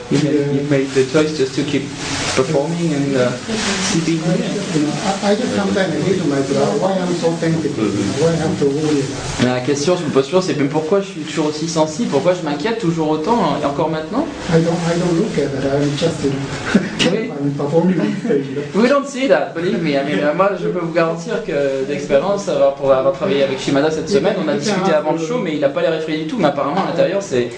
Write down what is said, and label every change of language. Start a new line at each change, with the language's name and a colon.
English: You made the choice just to keep performing and keeping here. I just sometimes hate myself. Why I'm so sensitive? Why I have to worry?
French: La question je me pose toujours, c'est même pourquoi je suis toujours aussi sensible, pourquoi je m'inquiète toujours autant, et encore maintenant.
English: I don't look at that. I'm just I'm performing on stage. We don't see that, believe me.
French: Moi, je peux vous garantir que d'expérience, pour avoir travaillé avec Shimada cette semaine, on a discuté avant le show, mais il n'a pas l'air effrayé du tout. Mais apparemment, à l'intérieur, c'est.